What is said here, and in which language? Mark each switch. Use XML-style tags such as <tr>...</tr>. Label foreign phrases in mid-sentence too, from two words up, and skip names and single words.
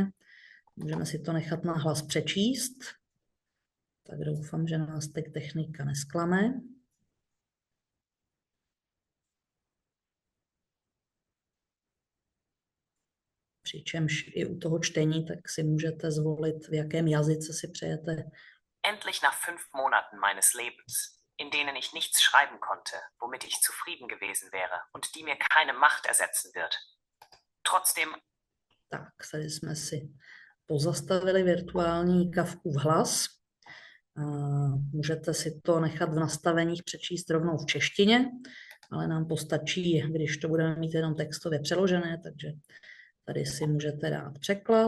<cs>Můžeme si to nechat na hlas přečíst. Tak doufám, že nás teď technika nesklame. Přičemž i u toho čtení tak si můžete zvolit, v jakém jazyce si přejete.</cs> <de>Endlich nach 5 Monaten meines Lebens, in denen ich nichts schreiben konnte, womit ich zufrieden gewesen wäre und die mir keine Macht ersetzen wird. Trotzdem.</de> <cs>Tak, tady jsme si pozastavili virtuální Kafkův hlas. Můžete si to nechat v nastaveních přečíst rovnou v češtině, ale nám postačí, když to budeme mít jenom textově přeložené, takže tady si můžete dát překlad.</cs>